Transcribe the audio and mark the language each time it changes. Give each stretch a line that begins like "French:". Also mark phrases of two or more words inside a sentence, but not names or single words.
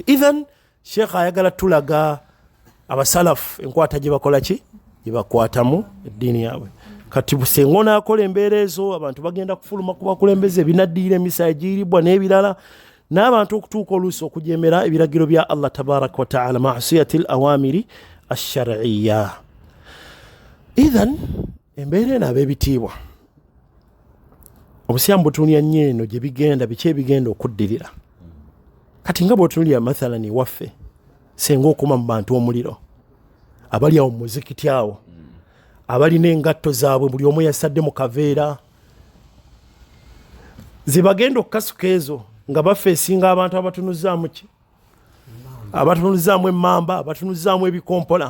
Ganda: Ithan Sheikh ayagala tulaga abasalafu enkwata gye bakola ki, gye bakwatamu eddiini yaabwe. Kati busengo n'akola embeera ezo abantu bagenda kufuluma ku bakulembeze, binaddiira emisa egiiribwa n'ebirala, n'abantu okutuuka oluusi okujeemera ebiragiro bya Allah
Arabic: تبارك وتعالى, معصية الأوامر الشرعية.
Ganda: Ithan embeera eno ab'ebitiibwa obusiyaamu butunuulira nnyo eno gye bigenda, biki ebigenda okuddirira. Kati nga bw'otunuulira mathalan ewaffe senga okuma mu bantu omuliro, abali awo mu muzikiti awo, abalina engatto zaabwe buli omu yasadde mu kaveera, ze bagenda okukasuka ezo nga bafeesinga abantu abatunuzaamu ki, abatunuzaamu emmamba, abatunuzaamu ebikompola.